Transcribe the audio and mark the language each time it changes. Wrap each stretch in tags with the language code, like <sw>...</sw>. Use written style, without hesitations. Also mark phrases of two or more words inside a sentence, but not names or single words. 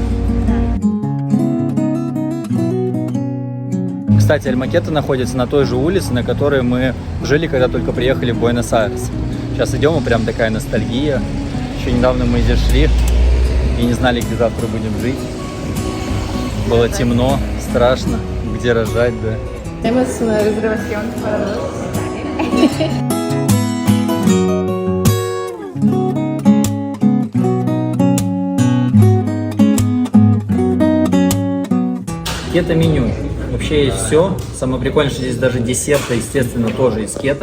<ru>Кстати, Альма Кето находится на той же улице, на которой мы жили, когда только приехали в Буэнос-Айрес. Сейчас идем, и прям такая ностальгия. Еще недавно мы здесь шли и не знали, где завтра будем жить. Было темно, страшно. Где рожать, да.</ru> <es>Hemos una reservación para dos.</es> <ru>Кето меню. Вообще есть все. Самое прикольное, что здесь даже десерты, естественно, тоже из кето.</ru>